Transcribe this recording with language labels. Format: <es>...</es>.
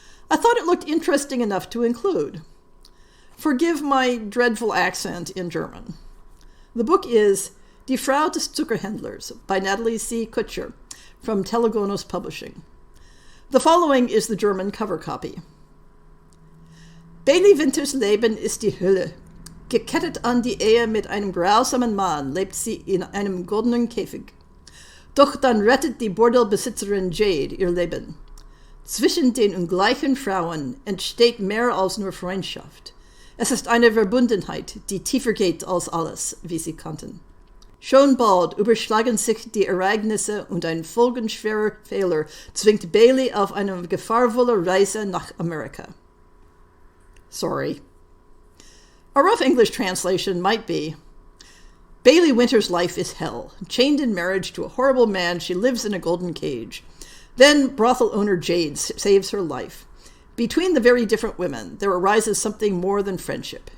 <en>I thought it looked interesting enough to include. Forgive my dreadful accent in German. The book is Die Frau des Zuckerhändlers by Natalie C. Kutcher from Telegonos Publishing. The following is the German cover copy.</en> <de>Bailey Winters Leben ist die Hölle. Gekettet an die Ehe mit einem grausamen Mann lebt sie in einem goldenen Käfig. Doch dann rettet die Bordellbesitzerin Jade ihr Leben. Zwischen den ungleichen Frauen entsteht mehr als nur Freundschaft. Es ist eine Verbundenheit, die tiefer geht als alles, wie sie kannten. Schon bald überschlagen sich die Ereignisse und ein folgenschwerer Fehler zwingt Bailey auf eine gefahrvolle Reise nach Amerika.</de> <en>Sorry. A rough English translation might be, Bailey Winter's life is hell. Chained in marriage to a horrible man, she lives in a golden cage. Then brothel owner Jade saves her life. Between the very different women, there arises something more than friendship.</en>